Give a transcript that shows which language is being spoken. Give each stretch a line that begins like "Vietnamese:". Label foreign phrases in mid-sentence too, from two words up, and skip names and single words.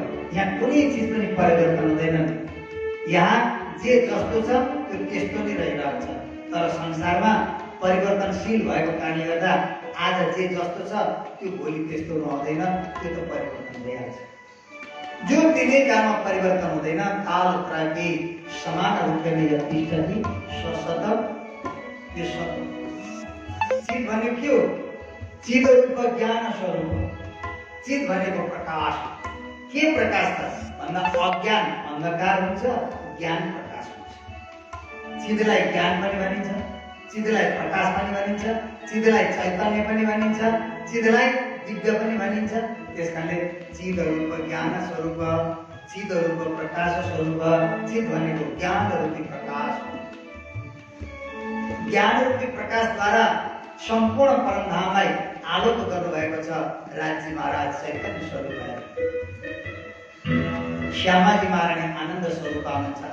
Nepali: यहाँ कुनै चिज पनि परिवर्तन हुँदैन। यहाँ जे जस्तो छ त्यो त्यस्तो नै रहिरहन्छ। तर संसारमा परिवर्तनशील भएको कारणले गर्दा आज जे जस्तो छ त्यो भोलि त्यस्तो रहँदैन, त्यो त परिवर्तन भइहाल्छ। जो तिनै कालमा परिवर्तन हुँदैन,
Sanskrit: काल त्रयपि समान रूपेण यतिष्ठति सशत,
Nepali: त्यो सत। चित भनेको के हो? चित रूप ज्ञान स्वरूप। चित भनेको प्रकाश। के प्रकाश त भन्दा अज्ञान अन्धकार हुन्छ, ज्ञान प्रकाश हुन्छ। चितलाई ज्ञान पनि भनिन्छ, चितलाई प्रकाश पनि भनिन्छ, चितलाई चैतन्य पनि भनिन्छ, चितलाई दिव्य पनि भनिन्छ। त्यसकारणले चित रूप ज्ञान स्वरूप, चित रूप प्रकाश स्वरूप। चित भनेको ज्ञान रूपी प्रकाश। ज्ञान रूपी प्रकाशद्वारा सम्पूर्ण परमधामलाई आलोक गर्नुभएको छ राज्य महाराज चैतन्य स्वरूप। श्यामाजी महारानी आनन्द स्वरूप हुनुहुन्छ।